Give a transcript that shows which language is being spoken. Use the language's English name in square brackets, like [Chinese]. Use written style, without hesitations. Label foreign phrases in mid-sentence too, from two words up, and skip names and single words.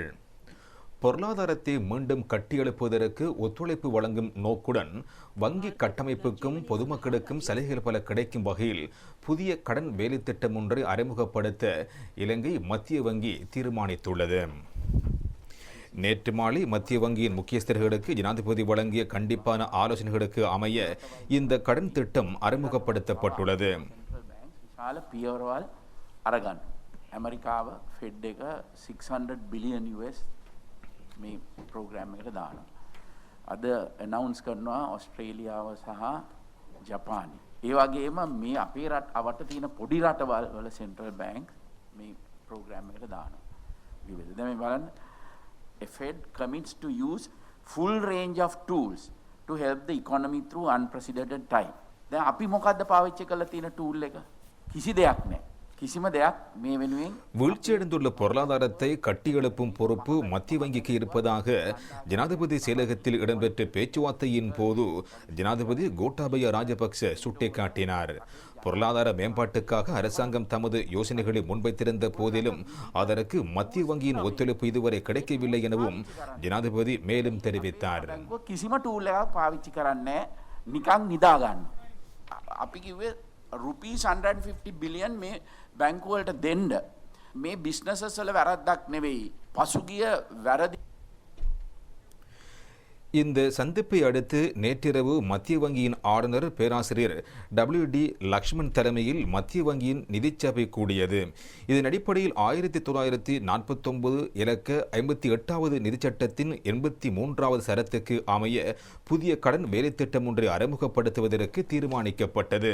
[Tamil] பொருளாதாரத்தை மீண்டும் கட்டியெழுப்புவதற்கு ஒத்துழைப்பு வழங்கும் நோக்குடன் வங்கி கட்டமைப்புக்கும் பொதுமக்களுக்கும் சலுகைகள் பல கிடைக்கும் வகையில் புதிய கடன் வேலை திட்டம் ஒன்றை அறிமுகப்படுத்த இலங்கை மத்திய வங்கி தீர்மானித்துள்ளது. நேற்று மாலை மத்திய வங்கியின் முக்கியஸ்தர்களுக்கு ஜனாதிபதி வழங்கிய கண்டிப்பான ஆலோசனைகளுக்கு அமைய இந்த கடன் திட்டம் அறிமுகப்படுத்தப்பட்டுள்ளது. [Sinhala] අමරිකාව ෆෙඩ් එක $600 බිලියන් මේ ප්‍රෝග්‍රෑම් එකට දානවා. අද ඇනවුන්ස් කරනවා ඔස්ට්‍රේලියාව සහ ජපානය. ඒ වගේම මේ අපේ අවට තියෙන පොඩි රටවල් වල සෙන්ට්‍රල් බැංක් මේ ප්‍රෝග්‍රෑම් එකට දානවා. විවිධ දැන් මේ බලන්න [English] Fed commits to use full range of tools to help the economy through unprecedented time. [Sinhala] දැන් අපි මොකද්ද පාවිච්චි කරලා තියෙන ටූල් එක? කිසි දෙයක් නැහැ. [Tamil] வீழ்ச்சியடைந்துள்ள பொருளாதாரத்தை கட்டியெழுப்பும் பொறுப்பு மத்திய வங்கிக்கு இருப்பதாக ஜனாதிபதி செயலகத்தில் இடம்பெற்ற பேச்சுவார்த்தையின் போது ஜனாதிபதி கோட்டாபய ராஜபக்ச சுட்டிக்காட்டினார். பொருளாதார மேம்பாட்டுக்காக அரசாங்கம் தமது யோசனைகளை முன்வைத்திருந்த போதிலும் அதற்கு மத்திய வங்கியின் ஒத்துழைப்பு இதுவரை கிடைக்கவில்லை எனவும் ஜனாதிபதி மேலும் தெரிவித்தார். [Sinhala] රුපීස් 150 බිලියන් මේ බැංකුවලට දෙන්න මේ බිස්නසස් වල වැරද්දක් නෙවෙයි පසුගිය වැරදි. [Tamil] இந்த சந்திப்பை அடுத்து நேற்றிரவு மத்திய வங்கியின் ஆளுநர் பேராசிரியர் WD லக்ஷ்மன் தலைமையில் மத்திய வங்கியின் நிதிச்சபை கூடியது. இதன் அடிப்படையில் 1949 இலக்க 58வது நிதிச்சட்டத்தின் 83வது சரத்துக்கு அமைய புதிய கடன் வேலை திட்டம் ஒன்றை அறிமுகப்படுத்துவதற்கு தீர்மானிக்கப்பட்டது.